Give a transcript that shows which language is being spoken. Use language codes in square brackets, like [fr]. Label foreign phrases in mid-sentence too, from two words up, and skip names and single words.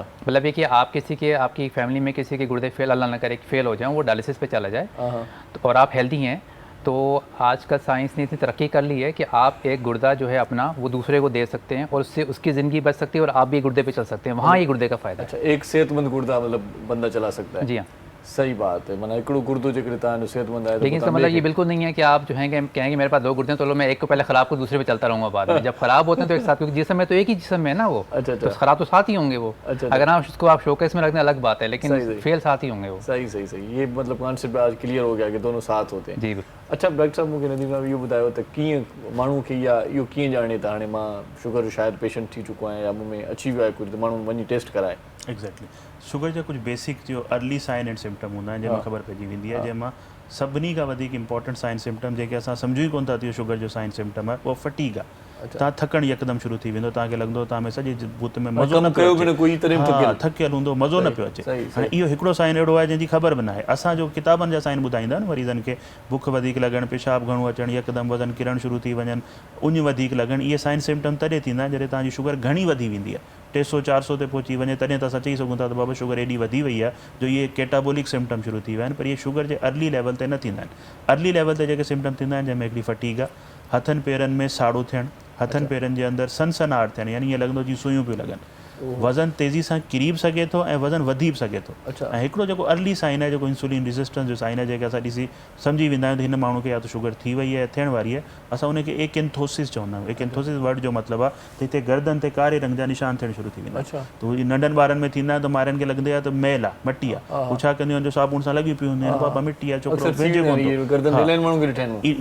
[ur] مطلب یہ کہ آپ آپ کی فیملی میں کسی کے گردے فیل، اللہ نہ کرے فیل ہو جائے، وہ ڈائیلاسس پہ چلا جائے تو اور آپ ہیلدی ہیں، تو آج کل سائنس نے اتنی ترقی کر لی ہے کہ آپ ایک گردہ جو ہے اپنا وہ دوسرے کو دے سکتے ہیں اور اس سے اس کی زندگی بچ سکتی ہے اور آپ بھی گردے پہ چل سکتے ہیں. وہاں یہ گردے کا فائدہ ہے. اچھا، ایک صحت مند گردہ مطلب بندہ چلا سکتا ہے. جی ہاں, صحیح بات ہے. [sd] माना एकड़ो गुर्दो जेकर तव्हांजो सेहतमंद आहे, [ur] لیکن اس کا مطلب یہ بالکل نہیں ہے کہ آپ جو ہے کہ کہیں گے میرے پاس 2 گردے ہیں تو لو میں ایک کو پہلے خراب کو دوسرے پہ چلتا رہوں گا بعد میں. جب خراب ہوتے ہیں تو ایک ساتھ، کیونکہ جسم میں تو ایک ہی جسم ہے نا وہ. اچھا, تو خراب تو ساتھ ہی ہوں گے وہ۔ اگر آپ اس کو آپ شوکیس میں رکھنے الگ بات ہے، لیکن فیل ساتھ ہی ہوں گے وہ. صحیح صحیح صحیح. یہ مطلب کانسیپٹ آج کلیئر ہو گیا کہ دونوں ساتھ ہوتے ہیں. جی. اچھا ڈاکٹر صاحب, [sd] मूंखे नदीम साहब इहो ॿुधायो त कीअं माण्हू खे या इहो कीअं ॼाणे त हाणे मां शुगर जो शायदि पेशेंट थी चुको आहियां या मूं में अची वियो आहे कुझु, त माण्हू वञी टेस्ट कराए? एग्जैक्टली, शुगर जा कुछ बेसिक जो [en] early sign and symptom [sd] हूंदा आहिनि जंहिंमें ख़बर पइजी वेंदी आहे। जंहिंमां सभिनी खां वधीक [en] important sign symptom [sd] जेके असां सम्झूं ई कोन था थियो शुगर जो [en] sign symptom [sd] आहे, उहो फटीग आहे। तव्हां थकणु यकदमि शुरू थी वेंदो, तव्हांखे लॻंदो तव्हां में सॼे बुत में मज़ो न पियो अचे, थकियल हूंदो, मज़ो न पियो अचे। हाणे इहो हिकिड़ो साइन अहिड़ो आहे जंहिंजी ख़बर बि न आहे। असांजो किताबनि जा साइन ॿुधाईंदा आहिनि मरीज़नि खे, बुख वधीक लॻणु, पेशाब घणो अचणु, यकदमि वज़न किरणु शुरू थी वञनि, उञ वधीक लॻणु, इहे [en] sign symptom [sd] तॾहिं थींदा आहिनि जॾहिं तव्हांजी शुगर घणी वधी वेंदी आहे, 300-400 ते पहुची वञे, तॾहिं त असां चई सघूं था त बाबा शुगर एॾी वधी वई आहे जो इहे [en] catabolic symptom [sd] शुरू थी विया आहिनि। पर इहे शुगर जे [en] early level [sd] ते न थींदा आहिनि। [en] early level [sd] ते जेके सिम्टम थींदा आहिनि जंहिंमें हिकिड़ी फटीग आहे, हथनि पेरनि में साड़ो थियणु, हथनि पेरनि जे अंदरि सनसनाहट थियणु, यानी ईअं लॻंदो जीअं सुयूं पियूं लॻनि, वज़न तेज़ी सां किरी बि सघे थो ऐं वज़न वधी बि सघे थो। ऐं हिकिड़ो जेको [en] early sign [sd] आहे, जेको [en] insulin resistance [sd] जो साइन आहे, जेके असां ॾिसी सम्झी वेंदा आहियूं त हिन माण्हू खे या त शुगर थी वई आहे या थियण वारी आहे, असां उनखे एकेंथोसिस चवंदा आहियूं। [en] acanthosis word [sd] जो मतिलबु आहे त हिते गर्दन ते कारे रंग जा निशान थियण शुरू थी वेंदा आहिनि। त उहे नंढनि ॿारनि में थींदा आहिनि त मारनि खे लॻंदो आहे त मैल आहे, मटी आहे, हू छा कंदियूं आहिनि जो साबुण सां लॻी पियूं हूंदियूं आहिनि, पापा मिटी आहे, छोकिरो वेझे कोन थो।